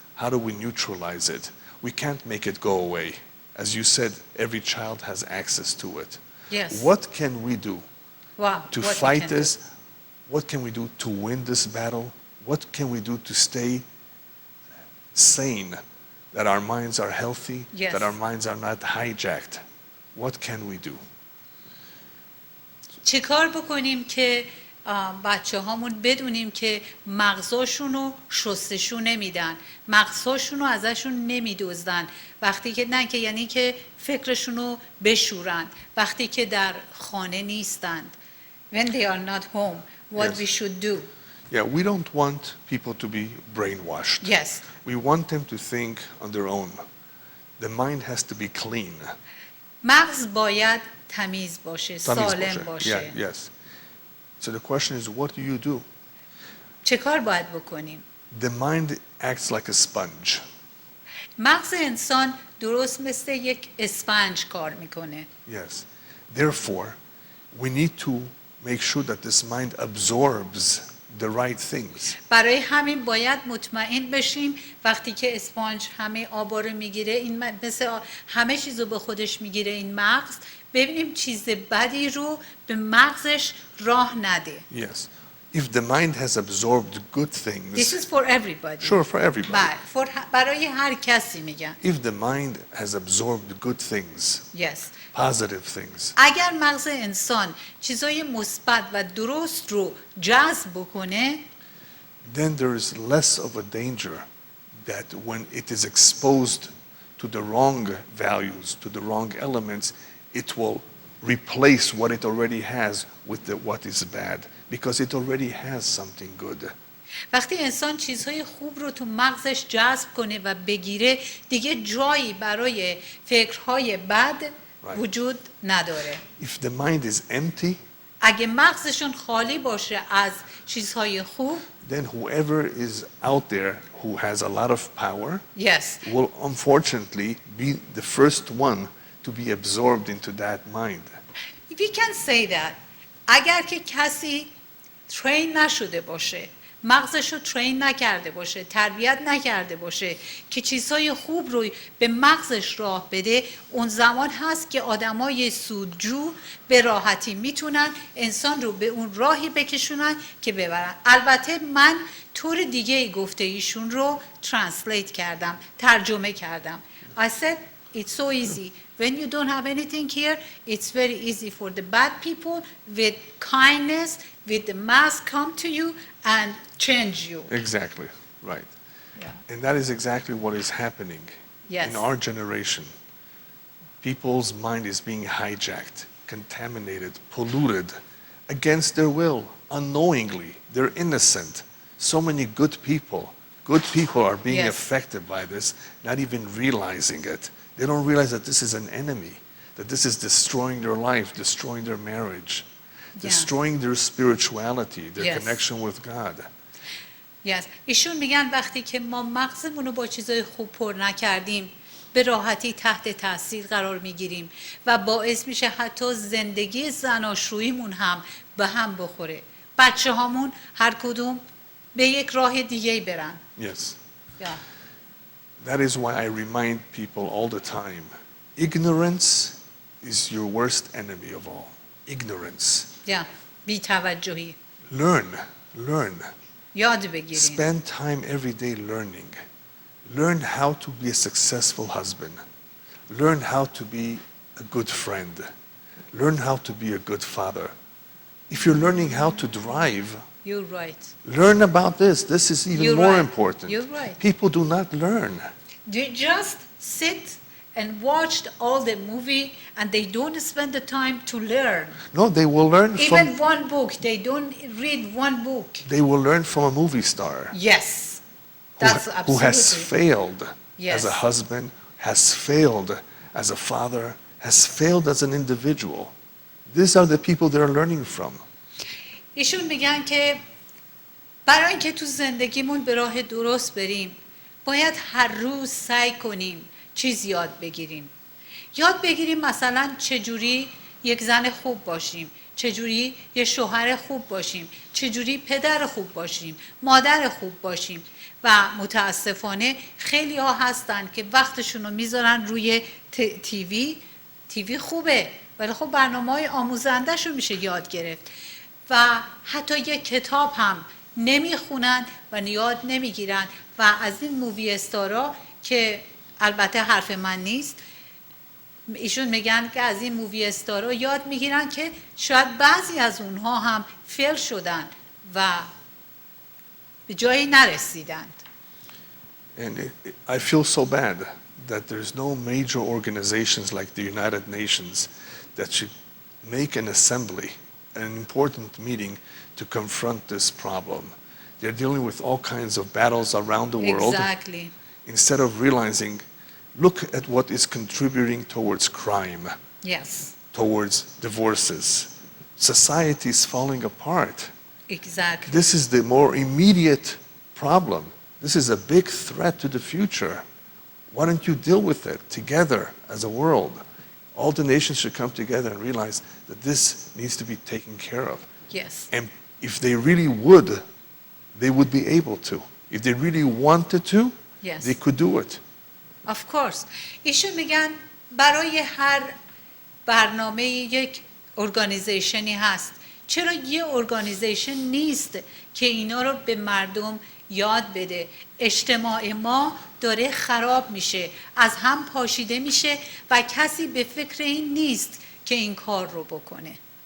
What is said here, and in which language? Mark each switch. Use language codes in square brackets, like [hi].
[en] How do we neutralize it? We can't make it go away. As you said, every child has access to it. Yes. What can we do Wow. to what we fight can do. this? What can we do to win this battle? What can we do to stay sane, that our minds are healthy, Yes. that our minds are not hijacked? What can we do? [fa] چه کار بکنیم که بچه هامون بدونیم که مغزاشون رو شستشو نمیدن، مغزاشون رو ازشون نمیدوزدن وقتی که نه، که یعنی که فکرشون رو بشورن وقتی که در خانه نیستند. [en] When they are not home, what Yes. we should do. Yeah, we don't want people to be brainwashed. Yes. We want them to think on their own. The mind has to be clean. [fa] مغز باید تمیز باشه، تمیز سالم باشه. [en] Yeah, yes. So the question is, what do you do? [fa] چه کار باید بکنیم؟ [en] The mind acts like a sponge. [fa] مغز انسان درست مثل یک اسفنج کار میکنه. [en] Yes. Therefore, we need to make sure that this mind absorbs the right things. [fa] برای همین باید مطمئن بشیم وقتی که اسپانج همه آبا رو میگیره، این مثل همه چیز رو به خودش میگیره این مغز، ببینیم چیز بدی رو به مغزش راه نده. [en] Yes. If the mind has absorbed good things, This is for everybody. sure, for everybody. [fa] بله، برای هر کسی میگن. [en] If the mind has absorbed good things, Yes. positive things, [fa] اگر مغز انسان چیزای مثبت و درست رو جذب بکنه، [en] then there is less of a danger that when it is exposed to the wrong values, to the wrong elements, it will replace what it already has with what is bad, because it already has something good. [fa] وقتی انسان چیزهای خوب رو تو مغزش جذب کنه و بگیره، دیگه جایی برای فکرهای بد وجود نداره. [en] If the mind is empty, [fa] اگه مغزشون خالی باشه از چیزهای خوب، [en] then whoever is out there who has a lot of power yes. will unfortunately be the first one to be absorbed into that mind. We can say that [fa] اگر که کسی ترین نشده باشه، مغزش رو ترین نکرده باشه، تربیت نکرده باشه که چیزهای خوب رو به مغزش راه بده، اون زمان هست که آدمای سودجو به راحتی میتونن انسان رو به اون راهی بکشونن که ببرن. البته من طور دیگه گفته ایشون رو ترنسلیت کردم، ترجمه کردم. [en] I said it's so easy. When you don't have anything here, it's very easy for the bad people with kindness, with the mask come to you and change you. Exactly, right. Yeah. And that is exactly what is happening. Yes. In our generation, people's mind is being hijacked, contaminated, polluted against their will, unknowingly. They're innocent. So many good people are being Yes. affected by this, not even realizing it. They don't realize that this is an enemy, that this is destroying their life, destroying their marriage, destroying their spirituality, their Yes. connection with God. Yes. [fa] ایشون میگن وقتی که ما مغزمون رو با چیزای خوب پر نکردیم به راحتی تحت تاثیر قرار میگیریم و باعث میشه حتی زندگی زناشوییمون هم به هم بخوره. بچه هامون هر کدوم به یک راه دیگه برن. [en] Yes. Yeah. That is why I remind people all the time, ignorance is your worst enemy of all. Ignorance. Yeah. بی‌توجهی. Learn. [fa] یاد بگیریم. [en] Spend time every day learning. Learn how to be a successful husband. Learn how to be a good friend. Learn how to be a good father. If you're learning how to drive, You're right. learn about this. This is even You're more right. important. You're right. People do not learn. They just sit and watch all the movie and they don't spend the time to learn. No, they will learn Even from one book, they don't read one book. they will learn from a movie star Yes. That's who has absolutely. failed Yes. as a husband, has failed as a father, has failed as an individual. These are the people they're learning from. [fa] ایشون میگن که برای اینکه تو زندگیمون به راه درست بریم باید هر روز سعی کنیم چیز یاد بگیریم. یاد بگیریم مثلا چجوری یک زن خوب باشیم، چجوری یه شوهر خوب باشیم، چجوری پدر خوب باشیم، مادر خوب باشیم. و متاسفانه خیلی ها هستن که وقتشون رو میذارن روی تیوی خوبه ولی خب برنامه‌های آموزنده‌شو میشه یاد گرفت و حتی یک کتاب هم نمیخونن و یاد نمیگیرن و از این مووی استارا که البته حرف من نیست، ایشون میگن که از این مووی استارا یاد میگیرن که شاید بعضی از اونها هم فیل شدن و به جایی نرسیدند. [en] And I feel so bad that there's no major organizations like the United Nations that should make an assembly, an important meeting to confront this problem. They're dealing with all kinds of battles around the world. Exactly. Instead of realizing, look at what is contributing towards crime, Yes. towards divorces. Society is falling apart. Exactly. This is the more immediate problem. This is a big threat to the future. Why don't you deal with it together as a world? All the nations should come together and realize that this needs to be taken care of. Yes. And if they really would, they would be able to. If they really wanted to, Yes. they could do it. Of course. [fa] ایشون میگن برای هر برنامه یک ارگانیزیشنی هست. چرا یه ارگانیزیشن نیست که اینا رو به مردم یاد بده؟ اجتماع ما داره خراب میشه، از هم پاشیده میشه و کسی به فکر این نیست که این کار رو بکنه.